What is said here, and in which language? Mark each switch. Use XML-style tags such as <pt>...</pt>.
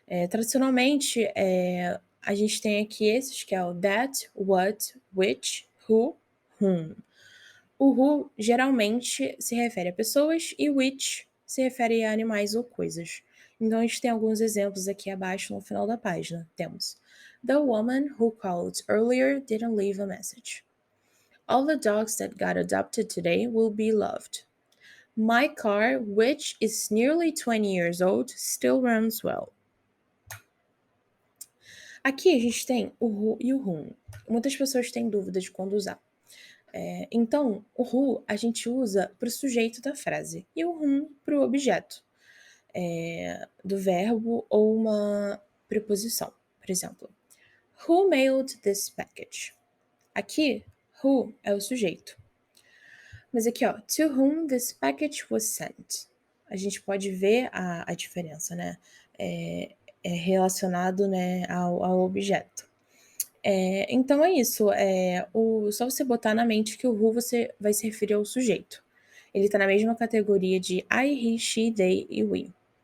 <pt>Tradicionalmente, a gente tem aqui esses, que é o that, what, which, who, whom. O who geralmente se refere a pessoas e which se refere a animais ou coisas. Então a gente tem alguns exemplos aqui abaixo no final da página. Temos:</pt> <en>The woman who called earlier didn't leave a message. All the dogs that got adopted today will be loved. My car, which is nearly 20 years old, still runs well.</en> <pt>Aqui a gente tem o who e o whom. Muitas pessoas têm dúvida de quando usar. Então, o who a gente usa para o sujeito da frase e o whom para o objeto do verbo ou uma preposição. Por exemplo,</pt> <en>who mailed this package?</en> <pt>Aqui, who é o sujeito. Mas aqui, ó,</pt> <en>to whom this package was sent?</en> <pt>A gente pode ver a diferença, né? É relacionado, né, ao objeto. Então é isso. Só você botar na mente que o who você vai se referir ao sujeito. Ele tá na mesma categoria de I, he, she, they e we.</pt>